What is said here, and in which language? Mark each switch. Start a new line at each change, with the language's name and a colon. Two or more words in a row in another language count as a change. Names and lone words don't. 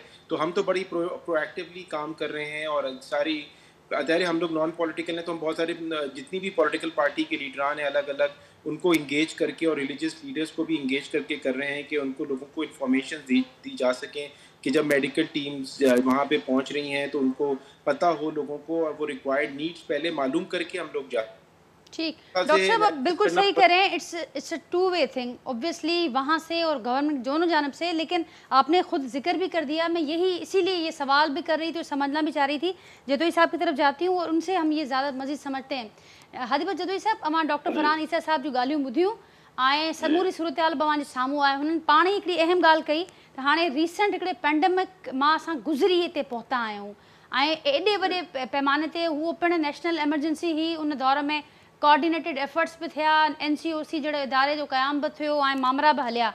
Urdu: تو ہم تو بڑی
English: proactively
Urdu: کام کر رہے ہیں. اور ساری ظاہر ہم لوگ
English: non political
Urdu: ہیں تو ہم بہت سارے جتنی بھی
English: political party
Urdu: کے لیڈران ہیں الگ الگ ان کو انگیج کر کے، اور
English: religious leaders
Urdu: کو بھی انگیج کر کے کر رہے ہیں کہ ان کو لوگوں کو انفارمیشن دی جا سکیں کہ جب
English: medical teams
Urdu: وہاں پہ پہنچ رہی ہیں تو ان کو پتہ ہو لوگوں کو، اور وہ
English: required needs
Urdu: پہلے معلوم کر کے ہم لوگ جاتے ٹھیک. ڈاکٹر صاحب آپ بالکل صحیح کہہ رہے ہیں.
English: it's a two way thing obviously وہاں سے اور گورنمنٹ دونوں جانب سے.
Urdu: لیکن آپ نے خود ذکر بھی کر دیا، میں یہی اسی لیے یہ سوال بھی کر رہی تھی اور سمجھنا بھی چاہ رہی تھی. جتوئی صاحب کی طرف جاتی ہوں اور ان سے ہم یہ زیادہ مزید سمجھتے ہیں.
Sindhi: حاجی بخش جتوئی صاحب امان ڈاکٹر فرحان عیسیٰ صاحب جو ॻाल्हियूं ॿुधियूं ऐं समूरी सूरत-हाल बि साम्हूं आहे. हुननि पाण ई हिकिड़ी अहम ॻाल्हि कई त हाणे रीसेंट हिकिड़े पेंडेमिक मां असां गुज़री हिते पहुता आहियूं ऐं एॾे वॾे पैमाने ते उहो पिणु
English: national emergency
Sindhi: हुई. उन दौर में
English: coordinated efforts
Sindhi: भी थिया, NCOC जहिड़े इदारे जो क़याम बि थियो ऐं मामरा बि हलिया.